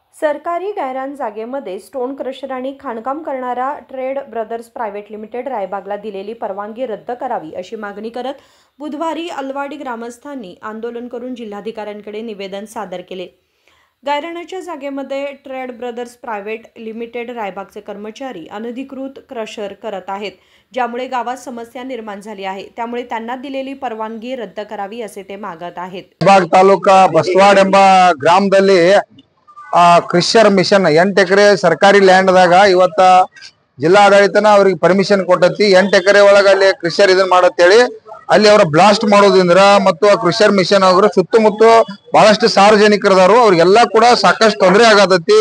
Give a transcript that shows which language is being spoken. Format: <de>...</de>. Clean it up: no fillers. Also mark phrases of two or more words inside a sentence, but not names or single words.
<mr>सरकारी गायरान जागेमध्ये स्टोन क्रशर आणि खाणकाम करणारा ट्रेड ब्रदर्स प्रायव्हेट लिमिटेड रायबागला दिलेली परवानगी रद्द करावी अशी मागणी करत बुधवारी अलवाडी ग्रामस्थांनी आंदोलन करून जिल्हाधिकाऱ्यांकडे निवेदन सादर केले। गायरानाच्या जागेमध्ये ट्रेड ब्रदर्स प्रायव्हेट लिमिटेड रायबागचे कर्मचारी अनधिकृत क्रशर करत आहेत, ज्यामुळे गावात समस्या निर्माण झाली आहे। त्यामुळे त्यांना दिलेली परवानगी रद्द करावी असे ते मागत आहेत।</mr> <kn>ರಾಯಬಾಗ್ ತಾಲೂಕಾ ಬಸವಾಡ ಎಂಬ ಗ್ರಾಮದಲ್ಲಿ ಕ್ರಿಶ್ಚರ್ ಮಿಷನ್ 8 ಎಕರೆ ಸರ್ಕಾರಿ ಲ್ಯಾಂಡ್ ದಾಗ ಇವತ್ತ ಜಿಲ್ಲಾಡಳಿತನ ಅವರಿಗೆ ಪರ್ಮಿಷನ್ ಕೊಟ್ಟತಿ। 8 ಎಕರೆ ಒಳಗ ಅಲ್ಲಿ ಕ್ರಿಶ್ಚರ್ ಇದನ್ನ ಮಾಡತ್ತೇಳಿ ಅಲ್ಲಿ ಅವರ ಬ್ಲಾಸ್ಟ್ ಮಾಡೋದ್ರಿಂದ ಮತ್ತು ಆ ಕ್ರಿಶ್ಚರ್ ಮಿಷನ್ ಅವರು ಸುತ್ತಮುತ್ತ ಬಹಳಷ್ಟು ಸಾರ್ವಜನಿಕರದಾರು ಅವರಿಗೆಲ್ಲ ಕೂಡ ಸಾಕಷ್ಟು ತೊಂದರೆ ಆಗತೈತಿ।</kn>